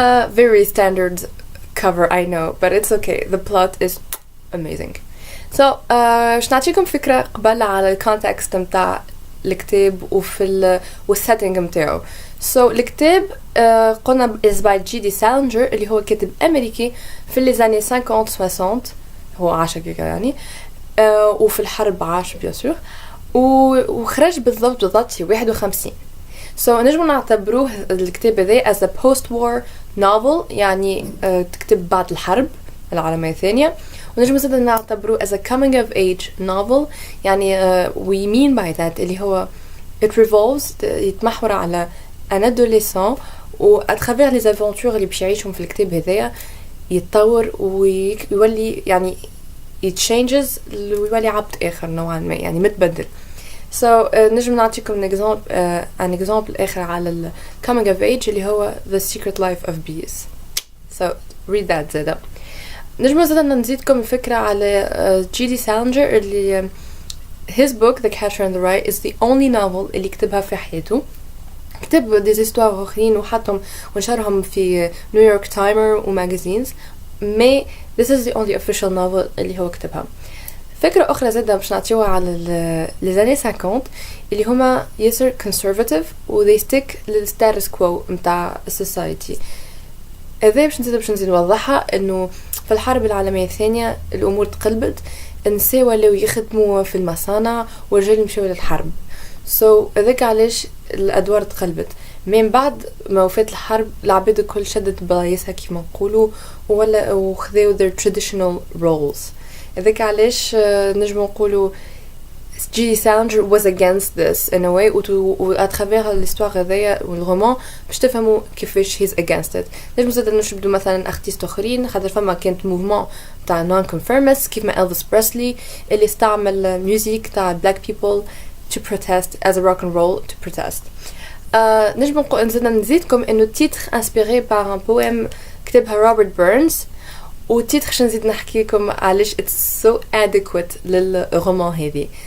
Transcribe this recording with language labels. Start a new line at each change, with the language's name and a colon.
English: Very standard cover, I know, but it's okay. The plot is amazing.
Arabic: So باش نعطيكم فكرة قبل على الكونتكست متاع الكتاب والسيتنج متاعو. So الكتاب قلنا
English: is by
Arabic: J.D.Salinger اللي هو كاتب أمريكي في لي 50-60 هو عاش كيكا يعني وفي الحرب عاش بيسور وخرج بالضبط في 51. So نجم نعتبروه الكتاب هذا
English: as a post-war novel
Arabic: يعني تكتب بعد الحرب العالمية الثانية. ونجم زيدا نعتبروه
English: as a coming of age novel
Arabic: يعني
English: we mean by that
Arabic: اللي هو
English: it revolves
Arabic: يتمحور على
French: un adolescent
Arabic: و
French: à travers les aventures
Arabic: اللي باش يعيشهم في الكتاب هذايا يتطور ويولي يعني
English: changes
Arabic: ويولي عبد آخر نوعا ما يعني متبدل. So نجم نعطيكم
English: an example
Arabic: آخر على ال coming of age اللي هو The Secret Life of Bees.
English: So read that
Arabic: زيدا. نجم زيدا نزيدكم الفكرة على
English: J.D.Salinger اللي his book The Catcher in the Rye is the only novel
Arabic: اللي كتبها في حياته. كتب دي زيستوار آخرين وحطهم ونشرهم في نيويورك تايمر وماجازينز مي
English: this is the only official novel
Arabic: اللي هو كتبها. فكرة أخرى زيدا باش نعطيوها على
French: les années 50
Arabic: اللي هما ياسر conservative و
English: they stick
Arabic: للستاتس كوو متاع السوسايتي. هذا باش نزيد نوضحها انه في الحرب العالمية الثانية الأمور تقلبت، النساء ولاو يخدموا في المصانع والرجال يمشوا للحرب. هذاك علاش الأدوار تقلبت. من بعد ما وفات الحرب العباد الكل شدت بلايصها كيف ما نقولوا ولا وخذوا
English: their traditional roles.
Arabic: هذاك علاش نجم نقولوا J.D.Salinger
English: was against this in a way
Arabic: و
French: à travers l'histoire
Arabic: هذايا والرومان باش تفهموا كيفاش
English: he's against it.
Arabic: نجم زاد نشبدوا مثلا ارتيست اخرين خاطر فما كانت موفمون تاع نون كونفيرمست كيف ما إلفيس بريسلي اللي استعمل ميوزيك تاع
English: black people to protest
Arabic: as a rock and roll to protest. نجم نزيدكم انه تيتر انسبيري بار ان بويم كتبها روبرت بيرنز وتيتر باش نزيد نحكي لكم علاش
English: it's so adequate
Arabic: للرومان هذه.